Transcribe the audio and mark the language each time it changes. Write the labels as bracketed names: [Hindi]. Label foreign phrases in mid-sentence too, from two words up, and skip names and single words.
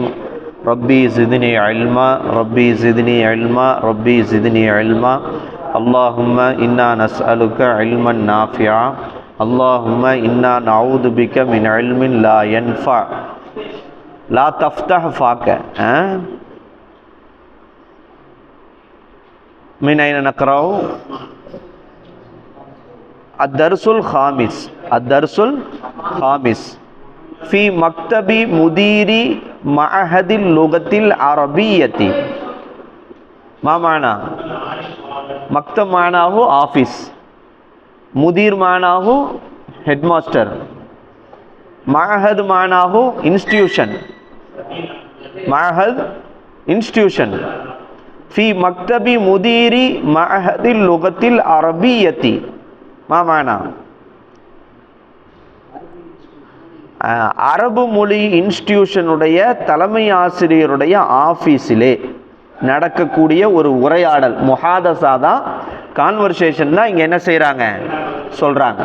[Arabic] رب زدني علما، رب زدني علما، رب زدني علما. اللهم إنا نسألك علما نافعا، اللهم إنا نعوذ بك من علم لا ينفع. لا تفتح فاك. من أين نقرأ؟ الدرس الخامس. الدرس الخامس في مكتب مدير معهد اللغة العربية. ما معنى؟ مكتب معناه آفيس، مدير معناه headmaster، معهد معناه institution، معهد institution. في مكتب مدير معهد اللغة العربية. ما معنى؟ [Tamil] அரபு மொழி இன்ஸ்டிடியூஷனுடைய தலைமை ஆசிரியருடைய ஆஃபீஸிலே நடக்கக்கூடிய ஒரு உரையாடல், முஹாதசா தான், கான்வர்சேஷன் தான் இங்கே என்ன செய்கிறாங்க, சொல்கிறாங்க.